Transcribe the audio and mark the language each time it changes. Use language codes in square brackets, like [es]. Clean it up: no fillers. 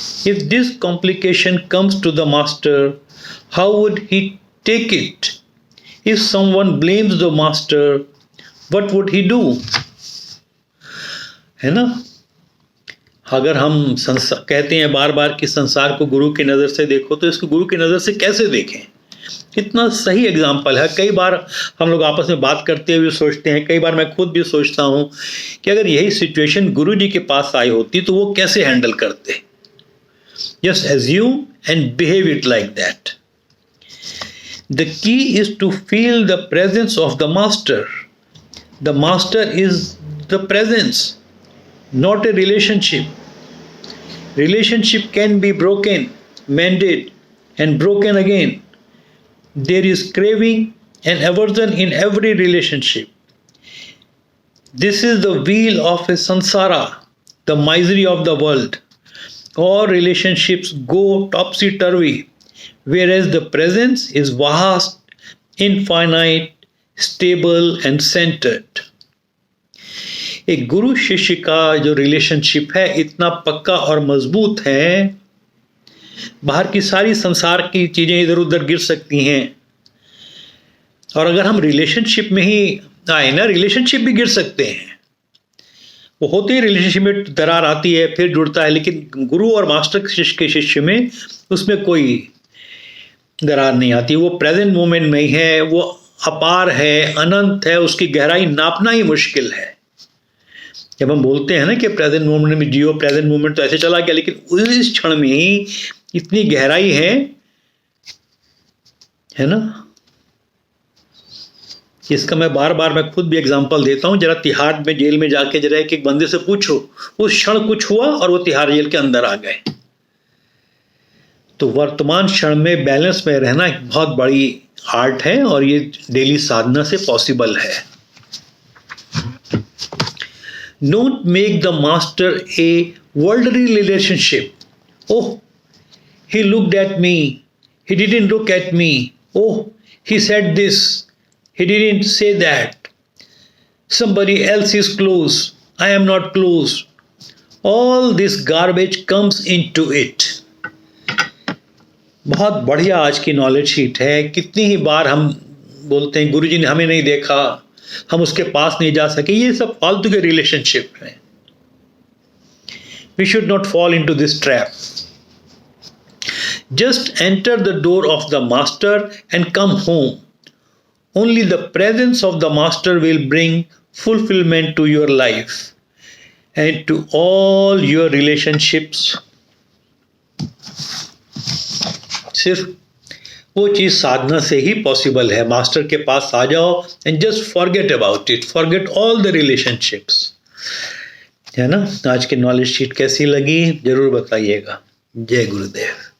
[en] If this complication comes to the master, how would he take it? If someone blames the master, what would he do? [hi] है ना। अगर हम कहते हैं बार बार कि संसार को गुरु की नज़र से देखो, तो इसको गुरु की नज़र से कैसे देखें? कितना सही एग्जाम्पल है। कई बार हम लोग आपस में बात करते हुए सोचते हैं, कई बार मैं खुद भी सोचता हूँ कि अगर यही सिचुएशन गुरु जी के पास आई होती तो वो कैसे हैंडल करते। [en] Just assume and behave it like that. The key is to feel the presence of the master. The master is the presence, not a relationship. Relationship can be broken, mended, and broken again. There is craving and aversion in every relationship. This is the wheel of a samsara, the misery of the world. All relationships go topsy-turvy, whereas the presence is vast, infinite, stable and centered. [hi] एक गुरु शिष्य का जो relationship है इतना पक्का और मजबूत है, बाहर की सारी संसार की चीजें इधर उधर गिर सकती हैं, और अगर हम रिलेशनशिप में ही आए ना, रिलेशनशिप भी गिर सकते हैं. वो होते ही रिलेशनशिप में दरार आती है, फिर जुड़ता है, लेकिन गुरु और मास्टर के शिष्य में उसमें कोई दरार नहीं आती. वो प्रेजेंट मोमेंट में ही है, वो अपार है, अनंत है, उसकी गहराई नापना ही मुश्किल है. जब हम बोलते हैं ना कि प्रेजेंट मोमेंट में जियो, प्रेजेंट मोमेंट तो ऐसे चला गया, लेकिन उस क्षण में ही इतनी गहराई है ना. इसका मैं मैं खुद भी एग्जांपल देता हूं. जरा तिहाड़ में जेल में जाके जरा एक बंदे से पूछो उस क्षण कुछ हुआ और वो तिहाड़ जेल के अंदर आ गए. तो वर्तमान क्षण में बैलेंस में रहना एक बहुत बड़ी आर्ट है, और ये डेली साधना से पॉसिबल है. [en] Don't make the master a worldly relationship. Oh, he looked at me. He didn't look at me. Oh, he said this. He didn't say that. Somebody else is close. I am not close. All this garbage comes into it. [hi] बहुत बढ़िया आज की knowledge sheet है. कितनी ही बार हम बोलते हैं गुरुजी ने हमें नहीं देखा, हम उसके पास नहीं जा सके. ये सब फालतू के रिलेशनशिप हैं. [en] We should not fall into this trap. Just enter the door of the master and come home. Only the presence of the master will bring fulfillment to your life and to all your relationships. [hi] सिर्फ वो चीज साधना से ही possible है. Master के पास आ जाओ [en] And just forget about it, forget all the relationships. [hi] है ना. आज की नॉलेज शीट कैसी लगी जरूर बताइएगा. जय गुरुदेव.